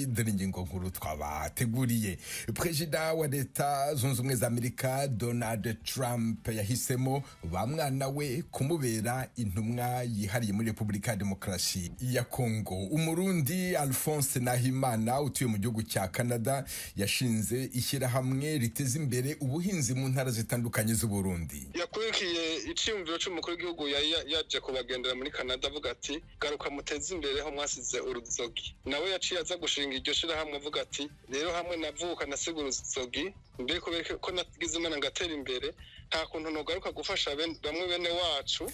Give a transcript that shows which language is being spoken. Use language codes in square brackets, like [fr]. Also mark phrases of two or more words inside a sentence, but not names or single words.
[rw] Dore ingingo nkuru twabateguriye. Perezida wa Leta Zunze Ubumwe za Amerika Donald Trump yahisemo bamwana we kumubera intumwa yihariye muri Repubulika ya Demokarasi ya Congo. Umurundi Alphonse Nahimana utuye mu gihugu cya Canada yashinze ishyirahamwe riteza imbere ubuhinzi mu ntara zitandukanye z'u Burundi. [rn] Yakurikiye iciyumviro cy'umukuru w'igihugu yaje kubagendera muri Canada avuga ati garuka muteze imbere ho mwasize uruzogi. Nawe yaciye aza gushinga iryo shirahamwe avuga ati rero hamwe navuka nasigura uruzogi mbere ko nagize imana ngatera imbere nta kuntu nogaruka gufasha bamwe bene wacu.